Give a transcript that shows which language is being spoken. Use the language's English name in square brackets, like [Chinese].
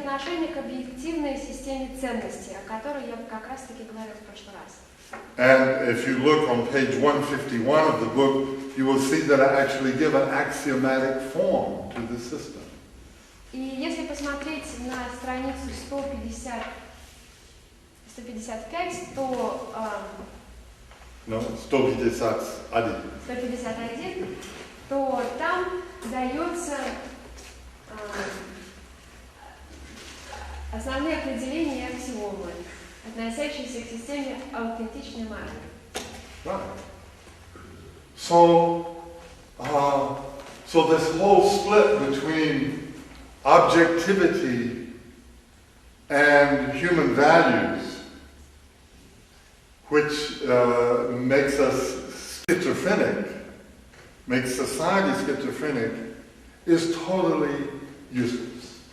[Russian] отношение к объективной системе ценностей, о которой я как раз-таки говорила в прошлый раз. [English] And if you look on page 151 of the book, you will see that I actually give an axiomatic form to the system. [Russian] И если посмотреть на страницу 155, то... [English] No, 151. [Russian] 151, то там дается основные определения и аксиомы, относящиеся к системе аутентичной марки. [English] Right. So this whole split between objectivity and human values, which makes us schizophrenic, makes society schizophrenic, is totally useless.